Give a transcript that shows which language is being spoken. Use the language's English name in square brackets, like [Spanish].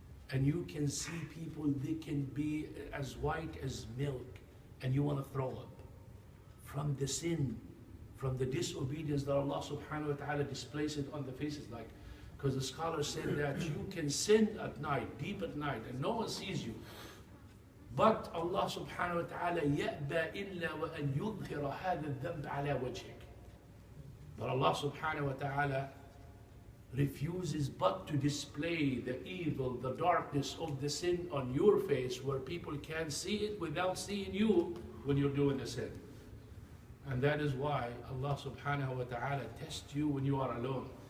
[English] And you can see people, they can be as white as milk, and you want to throw up from the sin, from the disobedience that Allah subhanahu wa ta'ala displays it on the faces. Like, because the scholar said that you can sin at night, deep at night, and no one sees you. But Allah subhanahu wa ta'ala [Arabic] يَأْبَى إِلَّا وَأَنْ يُظْهِرَ هَذَا الذَّنْبَ عَلَى وَجْهِكَ. [English] But Allah subhanahu wa ta'ala refuses but to display the evil, the darkness of the sin on your face, where people can see it without seeing you when you're doing the sin. And that is why Allah subhanahu wa ta'ala tests you when you are alone.